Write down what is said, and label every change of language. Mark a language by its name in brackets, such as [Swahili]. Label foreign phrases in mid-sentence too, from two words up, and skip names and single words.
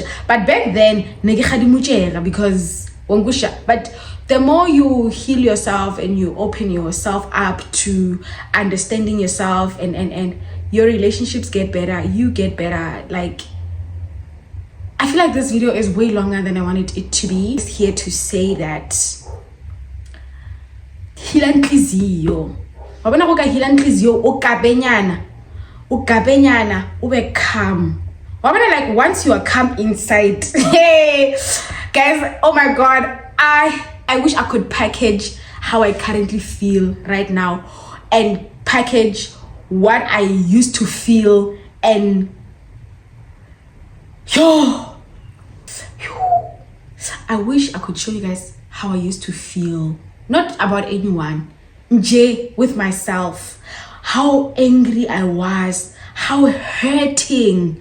[English] But back then, because but the more you heal yourself and you open yourself up to understanding yourself and your relationships get better, you get better. Like, I feel like this video is way longer than I wanted it to be. I'm here to say that [Zulu] hila nhliziyo. Wabona go ka hila nhliziyo ukabenyana ube calm. Wabona, [English] like once you are calm inside. Hey guys, oh my god, I wish I could package how I currently feel right now and package what I used to feel and I wish I could show you guys how I used to feel, not about anyone, with myself, how angry I was, how hurting.